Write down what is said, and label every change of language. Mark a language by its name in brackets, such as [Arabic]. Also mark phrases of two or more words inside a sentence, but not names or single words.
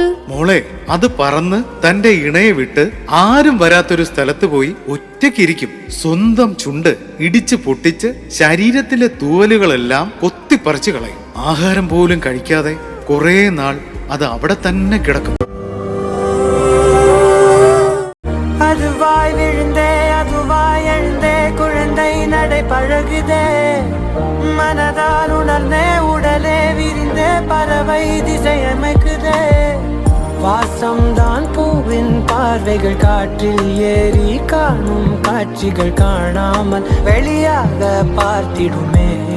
[Malayalam] മോളെ, അത് പറന്ന് തന്റെ ഇണയെ വിട്ട് ആരും വരാത്തൊരു സ്ഥലത്ത് പോയി ഒറ്റയ്ക്കിരിക്കും. സ്വന്തം ചുണ്ട് ഇടിച്ച് പൊട്ടിച്ച് ശരീരത്തിലെ തൂവലുകളെല്ലാം കൊത്തിപ്പറിച്ചു കളയും. ആഹാരം പോലും കഴിക്കാതെ കുറേ നാൾ അത് അവിടെ തന്നെ കിടക്കും. [Tamil] அதுவாய் விழுந்தே அதுவாய் எழுந்தே குழந்தை நடை பழகுதே, மனதால் உணர்ந்தே உடலே விரிந்தே பறவை திசையமைக்குதே. வாசம்தான் பூவின் பார்வைகள் காற்றில் ஏறி காணும் காட்சிகள் காணாமல் வெளியாக பார்த்திடுமே.